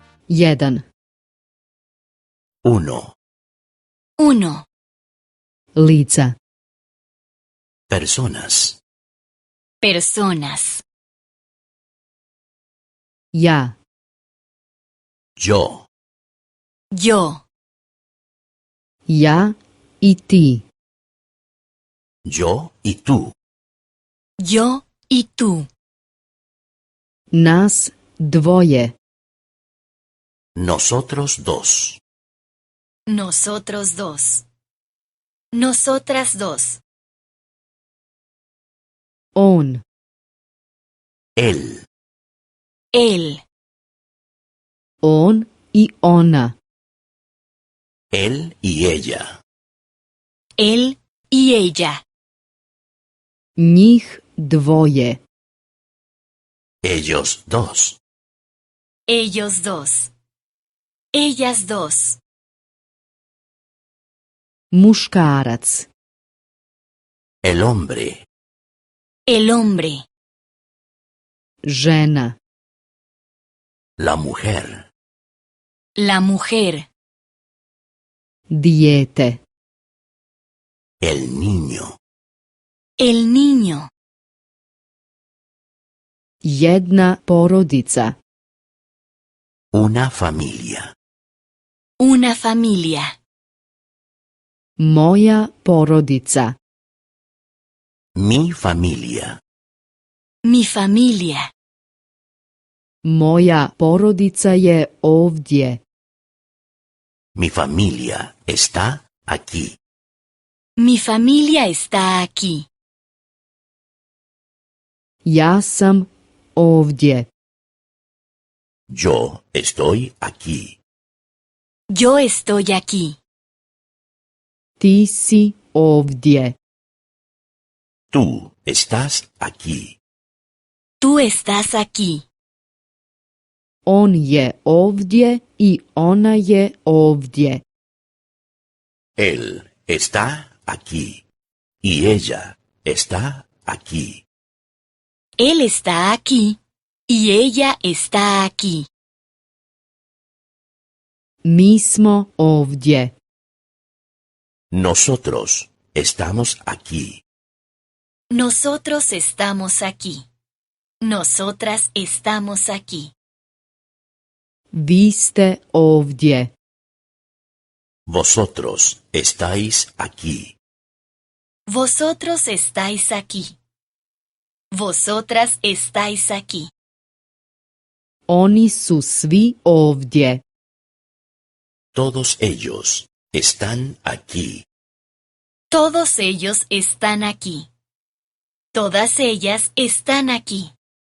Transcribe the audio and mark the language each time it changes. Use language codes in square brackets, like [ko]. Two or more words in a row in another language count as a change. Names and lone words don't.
[bs] Jedan. [es] Uno. Uno. [bs] Lica. [es] Personas. Personas. [bs] Ja. [es] Yo. Yo. [bs] Ja i ti. [es] Yo y tú. Yo y tú. [bs] Nas dvoje. [es] Nosotros dos. Nosotros dos. Nosotras dos. [bs] On. [es] Él. Él. [bs] On i ona. [es] Él y ella. Él y ella. [bs] Njih dvoje. [es] Ellos dos. Ellos dos. Ellas dos. [bs] Muškarac. [es] El hombre. El hombre. [bs] Žena. [es] La mujer. La mujer. [bs] Dijete. [es] El niño. El niño. [bs] Jedna porodica. [es] Una familia. Una familia. [bs] Moja porodica. [es] Mi familia. Mi familia. [bs] Moja porodica je ovdje. [es] Mi familia está aquí. Mi familia está aquí. [bs] Ja sam ovdje. [es] Yo estoy aquí. Yo estoy aquí. [bs] Ti si ovdje. [es] Tú estás aquí. Tú estás aquí. [bs] On je ovdje i ona je ovdje. [es] Él está aquí. Y ella está aquí. Él está aquí. Y ella está aquí. [bs] Mi smo ovdje. [es] Nosotros estamos aquí. Nosotros estamos aquí. Nosotras estamos aquí. [bs] Vi ste ovdje. [es] Vosotros estáis aquí. Vosotros estáis aquí. Vosotras estáis aquí. [bs] Oni su svi ovdje. [es] Todos ellos están aquí. Todos ellos están aquí. Todas ellas están aquí.